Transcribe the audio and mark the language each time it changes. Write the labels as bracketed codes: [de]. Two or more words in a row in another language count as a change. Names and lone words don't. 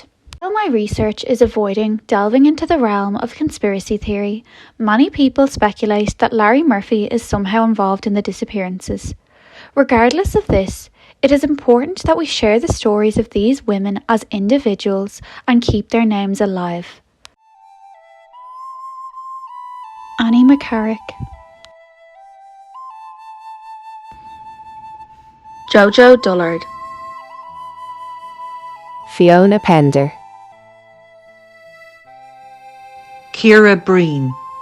[en] While my research is avoiding delving into the realm of conspiracy theory, many people speculate that Larry Murphy is somehow involved in the disappearances. Regardless of this, it is important that we share the stories of these women as individuals and keep their names alive. Annie McCarrick, Jojo Dullard, Fiona Pender, Ciara Breen,